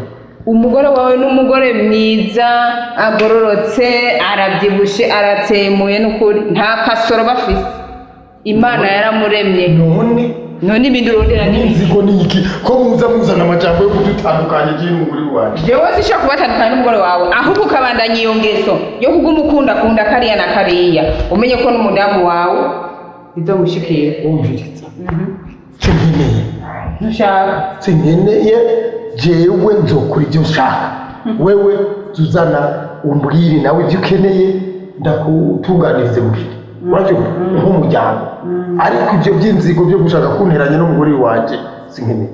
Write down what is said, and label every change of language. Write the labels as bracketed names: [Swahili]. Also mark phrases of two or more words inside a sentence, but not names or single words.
[Rundi] umugore wawe n'umugore mwiza agororotse arabyibushe aratsemuye n'ukuri nta kasoro bafise Imana yaramuremye none ibindi urondera n'inzigo niki ko muzana amajambo yo kudutandukanya igihe n'umugore wawe jewe sishaka kubatandukanya n'umugore wawe ahubwo ukabandanya iyo ngeso yo kugumukunda kariya na kariya umenye ko n'umudamu wawe bizomushikira umviriza nkeneye ntushaka nkeneye jewe nzokora ibyo nshaka wewe tuzana umbwire nawe ibyo ukeneye ndakutunganirize muhira urabyumva nk'umuryango ariko ibyo by'inzigo byo gushaka kunteranya n'umugore wanjye sinkeneye